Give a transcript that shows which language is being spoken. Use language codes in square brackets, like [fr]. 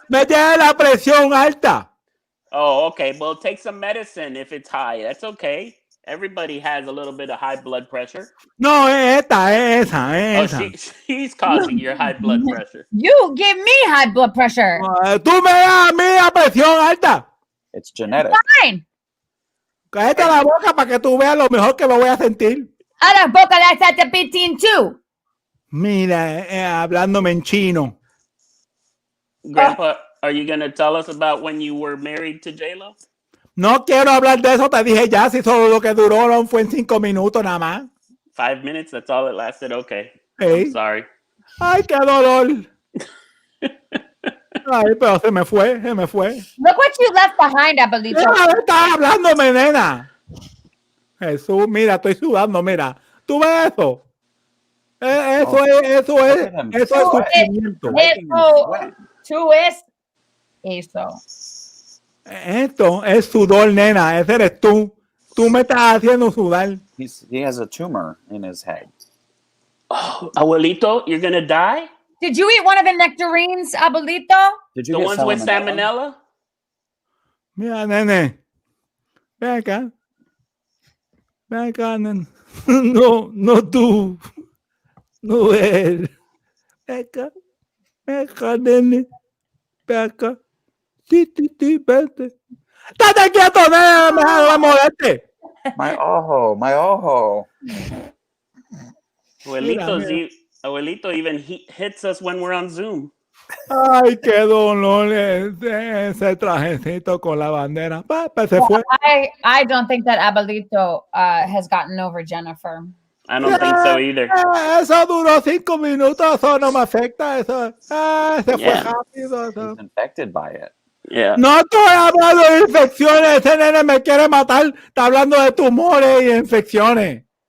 [es] Me tiene la presión alta. [en] Oh, okay. Well, take some medicine if it's high. That's okay. Everybody has a little bit of high blood pressure. [es] No, es esa. [en] She's causing your high blood pressure. You give me high blood pressure. [es] Tú me das a mí la presión alta. [en] It's genetic. Fine. [es] Cállate la boca para que tú veas lo mejor que me voy a sentir. A la boca la está pitín too. Mira, hablándome en chino. [en] Grandpa, are you going to tell us about when you were married to J-Lo? [es] No quiero hablar de eso, te dije ya, si solo lo que duró no fue en 5 minutos nada más. [en] 5 minutes? That's all it lasted? Okay. Hey. I'm sorry. [es] Ay, qué dolor. Ay, pero se me fue. [en] Look what you left behind, Abuelito. [es] Estás hablándome, nena. Jesús, mira, estoy sudando, mira. ¿Tú ves eso? Eso es sufrimiento. Tú es eso. Esto es sudor, nena. Ese eres tú. Tú me estás haciendo sudar. [en] He has a tumor in his head. Oh, Abuelito, you're going to die? Did you eat one of the nectarines, Abuelito? Did you The get ones with salmonella? [es] Mira, nene. Ven acá. Nene. No tú. No él. Ven acá. Venga, nene. Venga. Sí, vente. ¡Estate quieto, nene! ¡Me la moleste! [en] My ojo. Abuelito even hits us when we're on Zoom. [es] Ay, qué dolor ese trajecito con la bandera. Pues se fue. [en] I don't think that Abuelito has gotten over Jennifer. I don't think so either. [es] Eso duró 5 minutos, eso no me afecta. Eso se fue rápido. Eso. [en] He's infected by it. Yeah. [es] No estoy hablando de infecciones. Ese nene me quiere matar. Está hablando de tumores y infecciones.